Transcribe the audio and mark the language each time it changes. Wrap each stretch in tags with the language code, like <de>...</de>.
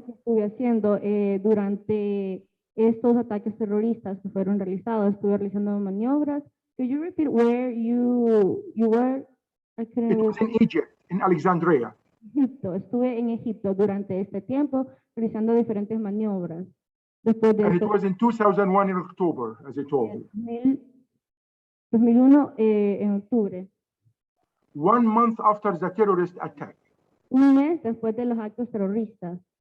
<es>Estuve haciendo durante estos ataques terroristas que fueron realizados, estuve realizando maniobras.</es> <en>Could you repeat where you were? It was in Egypt, in Alexandria.</en> <es>Egipto. Estuve en Egipto durante este tiempo realizando diferentes maniobras. Después de</es> <en>and it was in 2001 in October, as I told you.</en> <es>2001 en octubre.</es> <en>1 month after the terrorist attack.</en> <es>Un mes después de los actos terroristas.</es>